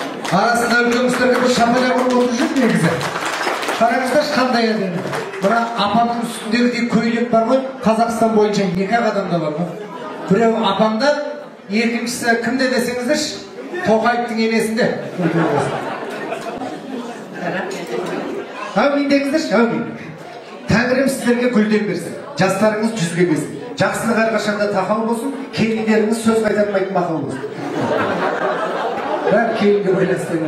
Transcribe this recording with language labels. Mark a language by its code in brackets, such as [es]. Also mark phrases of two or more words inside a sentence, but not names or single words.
[ky] Arasında өлкөңүздөргө бир шапалак уруп отуруп жүр негизи. Караңыздарчы кандай эден. Мына апамдын үстүндөгү көйлөк бар го, Казакстан боюнча 2 адамда бар го. Бирөө апамда, экинчиси кимде десеңиздерчи, Токаевдин энесинде. Амин деңиздерчи, амин. [kk] Тәңірім сіздерге гүлден берсін, жастарыңыз жүзге берсін, жақсылық әрқашанда тақау болсын, келіндеріңіз сөз қайтармайтын мақал болсын. Бәрі келінге байланысты.